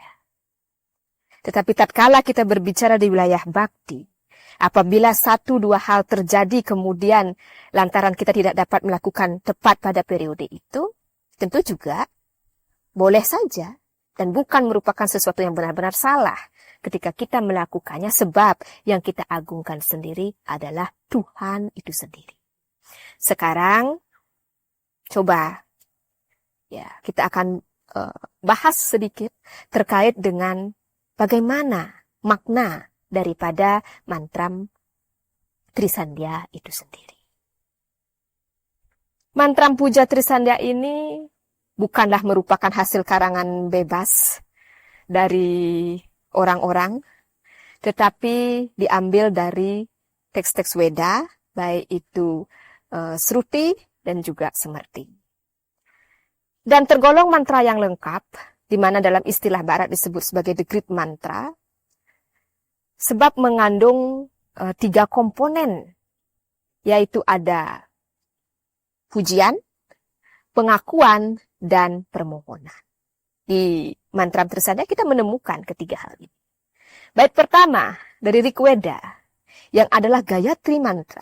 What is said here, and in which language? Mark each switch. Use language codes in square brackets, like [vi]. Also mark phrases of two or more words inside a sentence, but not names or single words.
[id] Tetapi tatkala kita berbicara di wilayah bakti, apabila 1-2 hal terjadi kemudian lantaran kita tidak dapat melakukan tepat pada periode itu, tentu juga boleh saja dan bukan merupakan sesuatu yang benar-benar salah ketika kita melakukannya, sebab yang kita agungkan sendiri adalah Tuhan itu sendiri. Sekarang, coba Ya, kita akan bahas sedikit terkait dengan bagaimana makna daripada mantram Trisandya itu sendiri. Mantram puja Trisandya ini bukanlah merupakan hasil karangan bebas dari orang-orang, tetapi diambil dari teks-teks Weda, baik itu Sruti dan juga Smriti. Dan tergolong mantra yang lengkap, di mana dalam istilah barat disebut sebagai [en] the great mantra, [id] sebab mengandung 3 komponen, yaitu ada pujian, pengakuan, dan permohonan. Di mantra Trisandya kita menemukan ketiga hal ini. Bait pertama dari Rigveda, yang adalah Gayatri mantra.